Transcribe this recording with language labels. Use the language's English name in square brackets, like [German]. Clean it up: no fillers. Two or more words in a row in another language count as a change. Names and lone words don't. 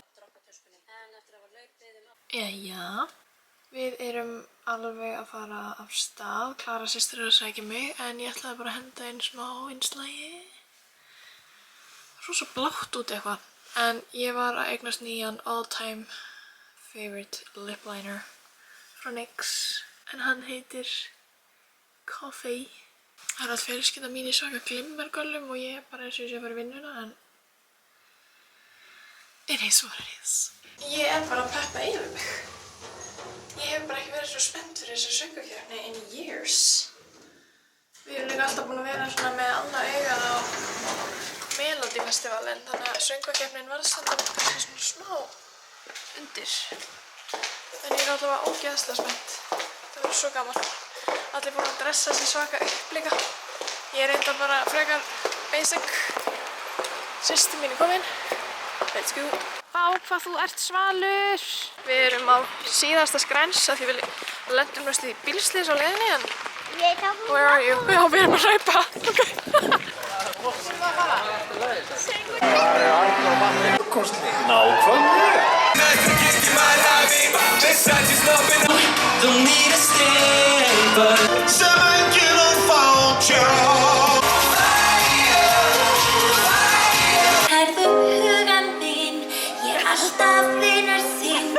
[Icelandic] Jæja, við erum alveg að fara af stað. Klara systir að sækja mig en ég ætlaði bara að henda inn smá innslagi. Rosa blátt út eitthvað. En ég var að eignast nýjan [English] all-time favorite lip liner [Icelandic] frá NYX. En hann heitir Coffee. Það allt fjölskylda mín í svaka glimmergöllum og ég bara eins og ég sé að fara í vinnuna en [English] it is what it is. [Icelandic] Ég bara að peppa yfir mig. Ég hef bara ekki verið svo spennt fyrir þessu söngvakeppni [English] in years. [Icelandic] Við erum líka alltaf búin að vera svona með annað augað á Melody Melody Festivalinn, þannig að söngvakeppnin var stundum kannski svona smá undir. En ég er allavega ógeðslega spennt. Það verður svo gaman. Allir búin að dressa sig svaka upp líka. Ég er enda bara frekar basic. Systir mín er komin. [English] Let's go. [Icelandic] Vá, hvað þú ert svalur. Við erum á síðasta skrens af því við lendum næstu í bílslys á leiðinni en... [English] Where are you? [Icelandic] Já, við erum að hlaupa. Nákvæmlega. Hærðu hugan minn, ég er alltaf vinur þinn.